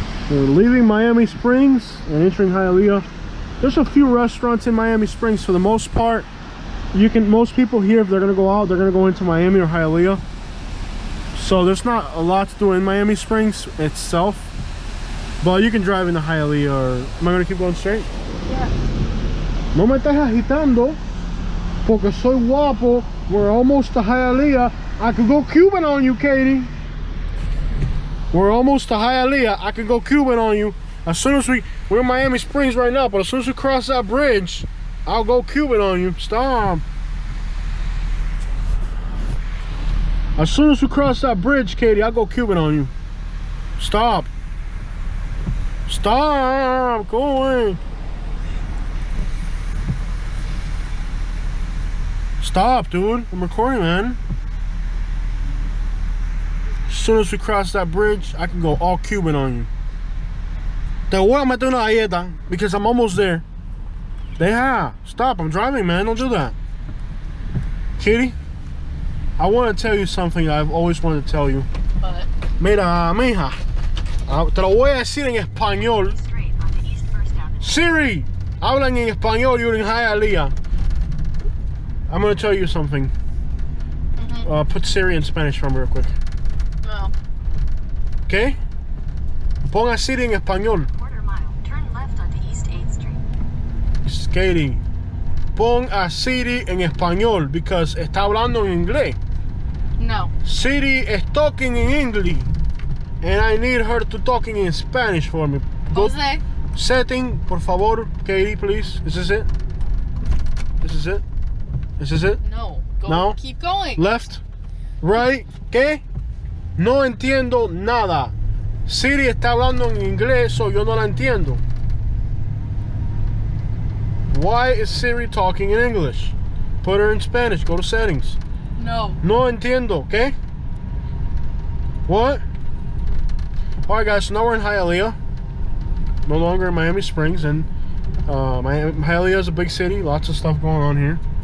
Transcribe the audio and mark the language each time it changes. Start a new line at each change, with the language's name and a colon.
English: We're leaving Miami Springs and entering Hialeah. There's a few restaurants in Miami Springs. For the most part, most people here, if they're going to go out, they're going to go into Miami or Hialeah. So there's not a lot to do in Miami Springs itself. But you can drive into Hialeah, or am I going to keep going straight? Yeah.
Spanish: No me estás agitando, porque soy guapo.
English: We're almost to Hialeah. I could go Cuban on you, Katie. We're almost to Hialeah. I could go Cuban on you. As soon as we're in Miami Springs right now, but as soon as we cross that bridge, I'll go Cuban on you. Stop. As soon as we cross that bridge, Katie, I'll go Cuban on you. Stop. Stop. Go away. Stop, dude. I'm recording, man. As soon as we cross that bridge, I can go all Cuban on you.
Spanish: Te voy a meter una galleta
English: because I'm almost there. Deja. Stop. I'm driving, man. Don't do that. Kitty, I want to tell you something I've always wanted to tell you. But
Spanish: Mira, mija, te lo voy a decir en español.
English: Straight onto East First Avenue.
Spanish: Siri, hablan en español.
English: You're in Hialeah. I'm gonna tell you something. Put Siri in Spanish for me real quick. no.
Spanish: Okay? Pon a Siri en español.
English: Quarter mile. Turn left onto East 8th Street.
Spanish: Katie, pon a Siri en español because está hablando en inglés.
English: No. Siri is talking in English, and I need her to talking in Spanish for me. Go Jose. setting,
Spanish: por favor,
English: Katie, please. Is this it? This is it? This is it? No. Go. No? Keep going. Left, right,
Spanish: ¿qué? No entiendo nada. Siri está hablando en inglés, so yo no la entiendo.
English: Why is Siri talking in English? Put her in Spanish. Go to settings. No.
Spanish: No entiendo, ¿qué? What?
English: Alright guys, so now we're in Hialeah. No longer in Miami Springs, and Hialeah is a big city, lots of stuff going on here.